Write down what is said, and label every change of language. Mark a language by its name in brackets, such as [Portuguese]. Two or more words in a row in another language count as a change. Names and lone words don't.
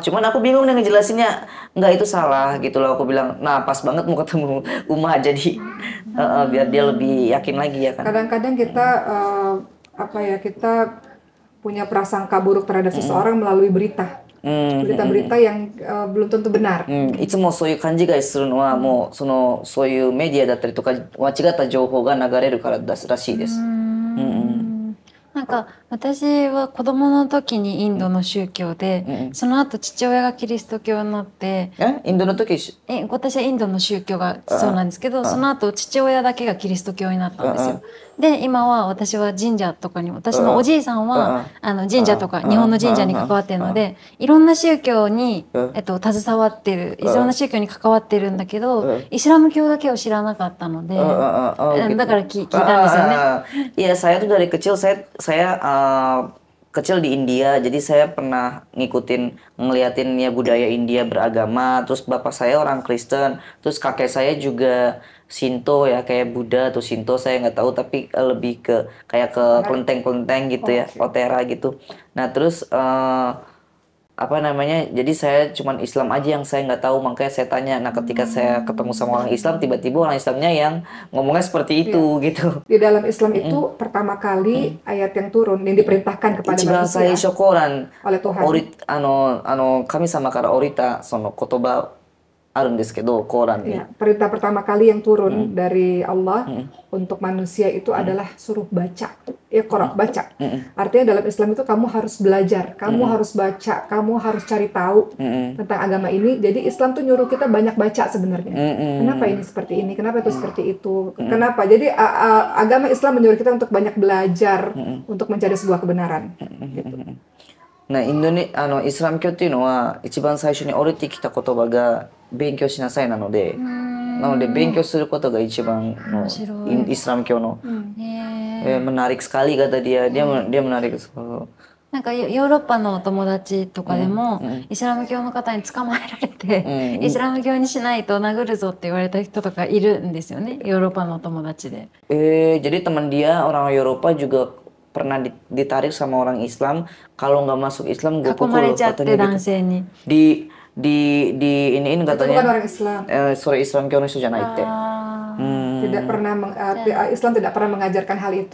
[Indonesian] Cuman aku bingung nih ngejelasinnya, enggak itu salah gitu loh. Aku bilang, nah pas banget mau ketemu Uma jadi biar dia lebih yakin lagi ya kan. Kadang-kadang kita kita punya prasangka buruk terhadap seseorang melalui berita. berita-berita yang belum tentu benar. [Japanese] いつもそういう勘違いするのは、もうそういうメディアだったりとか間違った情報が流れるからだらしいです。なんか私は子供の時にインドの宗教で、その後父親がキリスト教になって、インドの時私はインドの宗教がそうなんですけど、その後父親だけがキリスト教になったんですよ。で今は私は神社とかに、私のおじいさんは神社とか日本の神社に関わってるので、いろんな宗教に携わってる、いろんな宗教に関わってるんだけど、イスラム教だけを知らなかったので、だから聞いたんですよね。 [Indonesian] Iya, saya tuh dari kecil kecil di India, jadi saya pernah ngeliatin ya budaya India beragama. Terus bapak saya orang Kristen, terus kakek saya juga Shinto ya, kayak Buddha atau Shinto saya nggak tahu, tapi lebih ke kayak ke kelenteng-kelenteng gitu ya, Otera gitu. Nah terus apa namanya, jadi saya cuman Islam aja yang saya nggak tahu, makanya saya tanya. Nah ketika saya ketemu sama orang Islam, tiba-tiba orang Islamnya yang ngomongnya seperti itu gitu. Di dalam Islam itu pertama kali ayat yang turun yang diperintahkan kepada manusia oleh Tuhan. [Japanese] 神様から降りたその言葉あるんですけど、コーランに。 [Indonesian] Perintah pertama kali yang turun dari Allah untuk manusia itu adalah suruh baca. Iqra, baca. Artinya dalam Islam itu kamu harus belajar, kamu harus baca, kamu harus cari tahu tentang agama ini. Jadi Islam tuh nyuruh kita banyak baca sebenarnya. Kenapa ini seperti ini? Kenapa itu seperti itu? Kenapa? Jadi agama Islam menyuruh kita untuk banyak belajar untuk mencari sebuah kebenaran. Gitu. [Japanese] イスラム教っていうのは一番最初に降りてきた言葉が勉強しなさいなので、勉強することが一番のイスラム教の [Indonesian] menarik sekali kata dia menarik. [Japanese] なんかヨーロッパのお友達とかでもイスラム教の方に捕まえられて、イスラム教にしないと殴るぞって言われた人とかいるんですよね、ヨーロッパのお友達で。 [Indonesian] Jadi teman dia orang Eropa juga pernah ditarik sama orang Islam, kalau nggak masuk Islam gue pukul katanya gitu. Iniin katanya. Itu bukan orang Islam. [Japanese] Sorry, イスラム教のじゃないって. [Indonesian] Tidak pernah Islam tidak pernah mengajarkan hal itu.